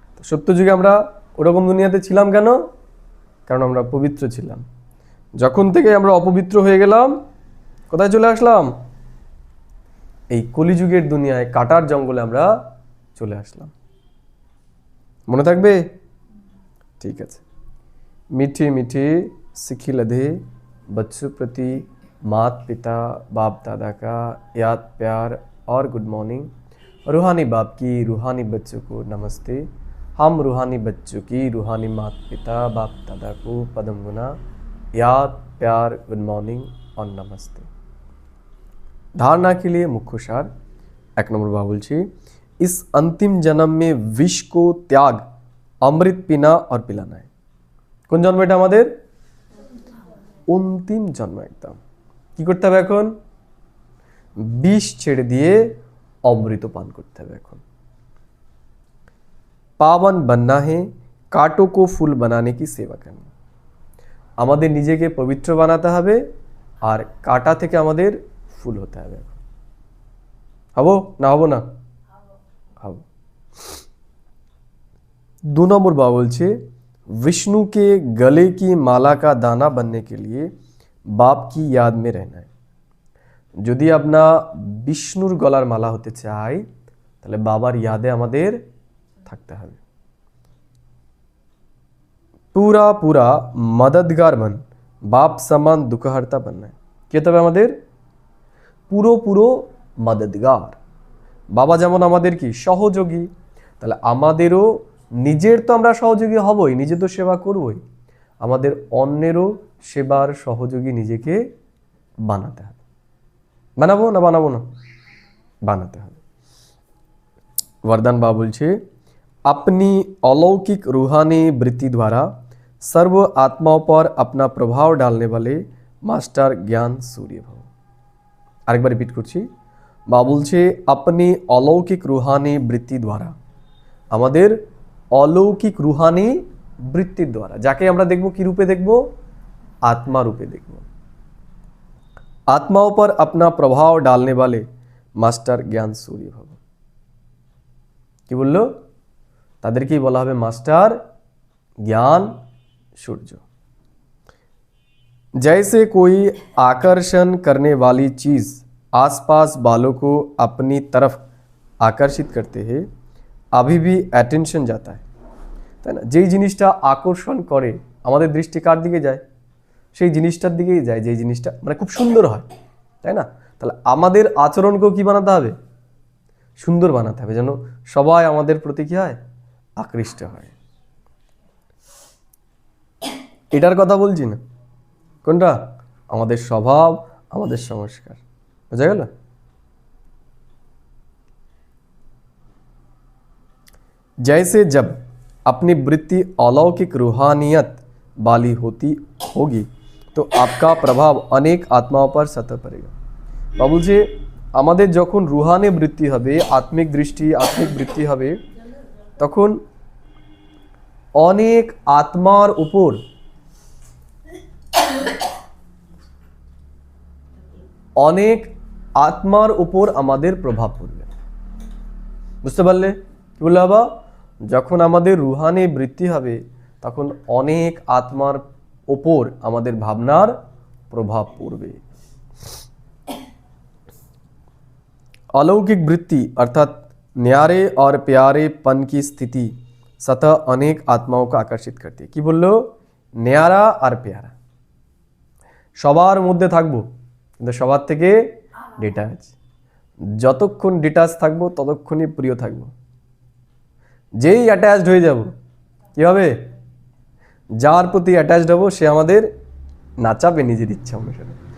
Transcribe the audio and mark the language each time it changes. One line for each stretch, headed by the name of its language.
Bangla: সত্যযুগে আমরা ওরকম দুনিয়াতে ছিলাম কেন? কারণ আমরা পবিত্র ছিলাম। যখন থেকে আমরা অপবিত্র হয়ে গেলাম, কোথায় চলে আসলাম? এই কলিযুগের দুনিয়ায় কাটার জঙ্গলে আমরা চলে আসলাম। মনে থাকবে? ঠিক আছে।
Hindi: मीठी मीठी सिखी लधे बच्चों प्रति माता पिता बाप दादा का याद प्यार और गुड मॉर्निंग। रूहानी बाप की रूहानी बच्चों को नमस्ते। हम रूहानी बच्चों की रूहानी माता पिता बाप दादा को पदम गुना याद प्यार गुड मॉर्निंग और नमस्ते। धारणा के लिए मुख्य सार 1 नंबर बाबुल छी, इस अंतिम जन्म में विष को त्याग अमृत पीना और पिलाना है।
Bangla: কোন জন্ম এটা আমাদের? অন্তিম জন্ম। একদম কি করতে হবে এখন? বিষ ছেড়ে দিয়ে অমৃত পান করতে হবে এখন।
Hindi: পাবন बनना है, कांटों को फूल बनाने की सेवा करनी।
Bangla: আমাদের নিজেকে পবিত্র বানাতে হবে আর কাঁটা থেকে আমাদের ফুল হতে হবে। হবো না হবো না? হবো। 2 নম্বর বাবা বলছে,
Hindi: विष्णु के गले की माला का दाना बनने के लिए बाप की याद में रहना है।
Bangla: যদি আমরা বিষ্ণুর গলার মালা হতে চাই তাহলে বাবার ইয়াদে আমাদের থাকতে হবে।
Hindi: पूरा पूरा मददगार बन, बाप समान दुखहर्ता बनना है।
Bangla: কি হতে হবে আমাদের? পুরো পুরো মদদগার। বাবা যেমন আমাদের কি সহযোগী, তাহলে আমাদেরও নিজের তো আমরা সহযোগী হবই, নিজে তো সেবা করবই, আমাদের অন্যেরও সেবার সহযোগী নিজেকে বানাতে হবে। বানাবো না বানাবো না? বানাতে হবে।
Hindi: वरदान बाबा बोलছে, अपनी अलौकिक रूहानी वृत्ति द्वारा सर्व आत्माओं पर अपना प्रभाव डालने वाले मास्टर ज्ञान सूर्य भव।
Bangla: আরেকবার রিপিট করছি। বাবা বলছে,
Hindi: अपनी अलौकिक रूहानी वृत्ति द्वारा,
Bangla: আমাদের অলৌকিক রুহানি বৃত্তির দ্বারা, যাকে আমরা দেখব কি রূপে দেখব? আত্মা রূপে দেখব।
Hindi: आत्माओं पर अपना प्रभाव डालने वाले मास्टर ज्ञान सूर्य भव।
Bangla: কি বললো? তাদেরকেই বলা হবে মাস্টার জ্ঞান সূর্য।
Hindi: जैसे कोई आकर्षण करने वाली चीज आसपास वालों को अपनी तरफ आकर्षित करते हैं, अभी भी অ্যাটেনশন जाता है, তাই না?
Bangla: যেই জিনিসটা আকর্ষণ করে আমাদের দৃষ্টি কার দিকে যায়? সেই জিনিসটার দিকেই যায়, যেই জিনিসটা মানে খুব সুন্দর হয়, তাই না? তাহলে আমাদের আচরণকেও কি বানাতে হবে? সুন্দর বানাতে হবে, যেন সবাই আমাদের প্রতি কি হয়? আকৃষ্ট হয়। এটার কথা বলছি না। কোনটা? আমাদের স্বভাব, আমাদের সংস্কার। বোঝা গেল?
Hindi: जैसे जब अपनी वृत्ति अलौकिक रूहानियत वाली होती होगी तो आपका प्रभाव अनेक आत्माओं पर सतह पड़ेगा।
Bangla: बाबू जी, আমাদের যখন রুহানি বৃত্তি হবে, আত্মিক দৃষ্টি, আত্মিক বৃত্তি হবে, তখন অনেক আত্মার উপর আমাদের প্রভাব পড়বে। বুঝতে পারলে কি বললে বাবা? যখন আমাদের রুহানি বৃত্তি হবে তখন অনেক আত্মার ওপর আমাদের ভাবনার প্রভাব পড়বে।
Hindi: अलौकिक वृत्ति अर्थात न्यारे और प्यारे पन की स्थिति सतह अनेक आत्माओं को आकर्षित करती है।
Bangla: কি বললো? ন্যারা আর পেয়ারা। সবার মধ্যে থাকবো কিন্তু সবার থেকে ডিটাচ। যতক্ষণ ডিটাচ থাকবো ততক্ষণই প্রিয় থাকবো। যেই অ্যাটাচড হয়ে যাব, কি হবে? যার প্রতি অ্যাটাচড হব সে আমাদের নাচাবে নিজের ইচ্ছা অনুসারে।